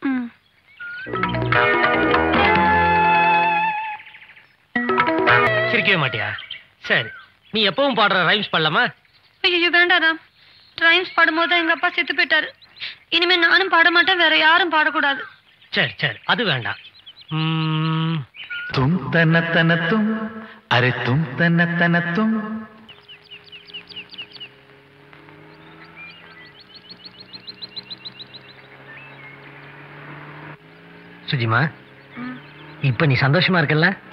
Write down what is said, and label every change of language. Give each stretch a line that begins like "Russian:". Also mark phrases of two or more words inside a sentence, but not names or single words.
Tamil: சிரிக்கவே மாட்டியா? சரி, நீ எப்பவும் பாடுற ரைம்ஸ் பாடலாமா? ஐயோ வேண்டாம். ரைம்ஸ் பாடும்போது எங்க அப்பா செத்து போயிட்டாரு. இனிமே நானும் பாட மாட்டேன், வேற யாரும் பாடக்கூடாது. சரி சரி, அது வேண்டாம்.
Hindi: तुम तन तन तुम, अरे तुम तन तन तुम.
Tamil: சுஜிமா, இப்ப நீ சந்தோஷமா இருக்கல்ல?